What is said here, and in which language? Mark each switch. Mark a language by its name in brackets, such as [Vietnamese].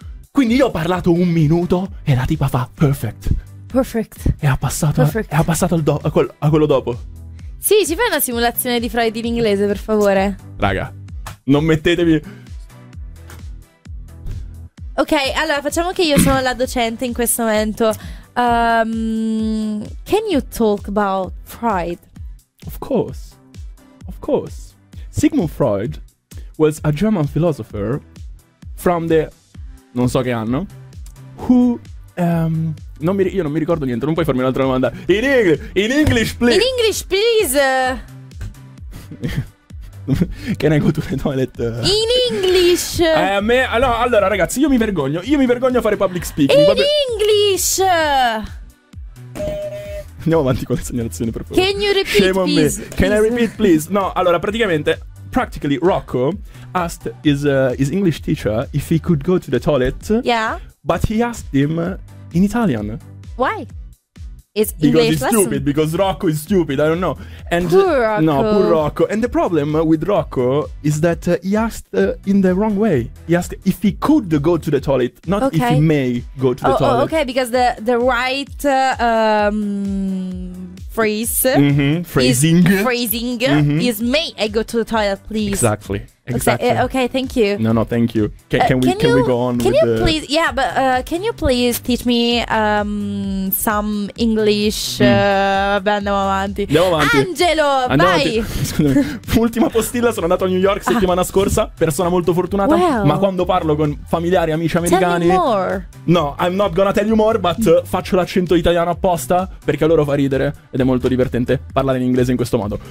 [Italian] Quindi io ho parlato un minuto e la tipa fa perfect. E ha passato, [English] perfect. [Italian] A quello dopo. Sì, ci fai una simulazione di Freud in inglese, per favore. Raga, non mettetevi. Ok, allora facciamo che io sono la docente in questo momento. [English] Can you talk about Freud? Of course. Sigmund Freud was a German philosopher from the, [Italian] non so che anno. Io non mi ricordo niente. Non puoi farmi un'altra domanda. [English] In English, please. Can I go to the toilet? In English. [Italian] Allora, ragazzi, io mi vergogno a fare public speaking. [English] English. [Italian] Andiamo avanti con le segnalazioni, per favore. [English] Can you repeat, shame on me. Please. Can I repeat, please? [Italian] No, allora, praticamente, [English] practically, Rocco asked his English teacher if he could go to the toilet. Yeah. But he asked him in Italian. Why? It's because English he's stupid lesson. Because Rocco is stupid. I don't know. And poor Rocco. No, poor Rocco. And the problem with Rocco is that he asked in the wrong way. He asked if he could go to the toilet, not okay. If he may go to the toilet. Oh, okay. Because the right phrase. Mm-hmm. Phrasing. Phrasing. Mm-hmm. Is may I go to the toilet, please? Exactly. Exactly. Okay, thank you. No, thank you. Can we go on? Can you please teach me some English? [Italian] Mm. Andiamo avanti. Angelo, vai. Ultima postilla, sono andato a New York settimana scorsa, persona molto fortunata, ma quando parlo con familiari, amici americani, [English] tell me more. No, I'm not gonna tell you more, but [Italian] faccio l'accento italiano apposta perché a loro fa ridere ed è molto divertente parlare in inglese in questo modo.